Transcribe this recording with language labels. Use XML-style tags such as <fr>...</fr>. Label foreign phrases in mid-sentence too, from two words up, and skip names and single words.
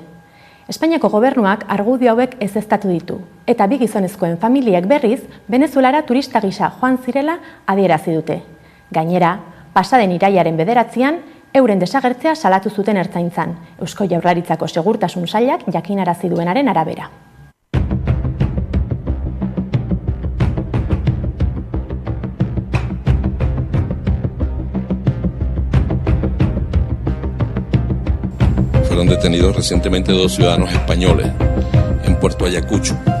<eu>Espainiako gobernuak argudio hauek ezeztatu ditu, eta bi gizonezkoen familiek berriz Venezuelara turista gisa joan zirela adierazi dute. Gainera, pasaden irailaren 9an, euren desagertzea salatu zuten Ertzaintzan, Eusko Jaurlaritzako Segurtasun Sailak jakinarazi duenaren arabera.</eu> <es>Fueron detenidos recientemente 2 ciudadanos españoles en Puerto Ayacucho.</es>